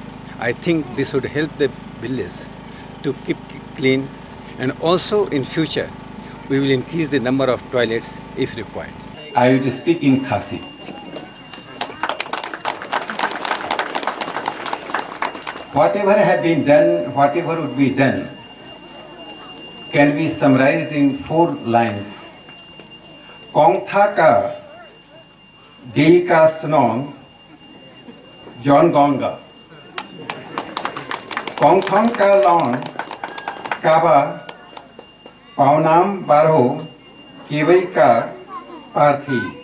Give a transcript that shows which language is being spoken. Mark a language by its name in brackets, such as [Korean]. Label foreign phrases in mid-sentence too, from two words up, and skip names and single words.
[English] I think this would help the village to keep clean, and also in future we will increase the number of toilets if required. I will speak in Khasi. Whatever have been done, whatever would be done, can be summarized in 4 lines. [Khasi] Kongthong ka Ri Khasi Shnong Jong Kongthong ka long kaba paunam barho kiwai ka parthi